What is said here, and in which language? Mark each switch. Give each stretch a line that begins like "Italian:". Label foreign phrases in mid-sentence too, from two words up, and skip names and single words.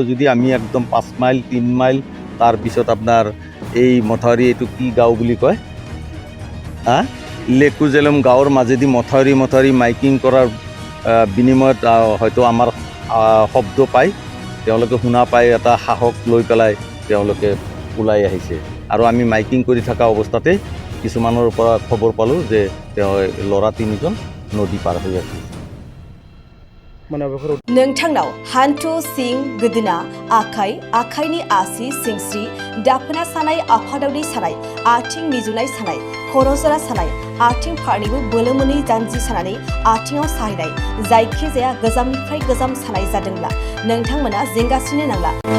Assamese: যদি আমি একদম 5 মাইল 3 মাইল তাৰপিছত আপোনাৰ এই মথাউৰি এইটো কি গাঁও বুলি কয় লেকুজেলম গাঁৱৰ মাজেদি মথাউৰি মাইকিং কৰাৰ বিনিময়ত হয়তো আমাৰ শব্দ পায়, তেওঁলোকে শুনা পাই এটা সাহস লৈ পেলাই তেওঁলোকে ওলাই আহিছে। আৰু আমি মাইকিং কৰি থকা অৱস্থাতে কিছুমানৰ পৰা খবৰ পালোঁ যে তেওঁ ল'ৰা 3জন নদী পাৰ হৈ আছে।
Bodo: नोंथांनाव हान्थु सिं गोदोना आखाइनि आसि सिंस्रि दाफोना सानाय आफादावनि सानाय आथिं मिजुनाय सानाय खर' जरा सानाय आथिं फारनैबो बोलो मोनै जानजि सानानै आथिङाव साहैनाय जायखिजाया गोजामनिफ्राय गोजाम सानाय जादोंब्ला नोंथांमोना जिंगासिनो नांला।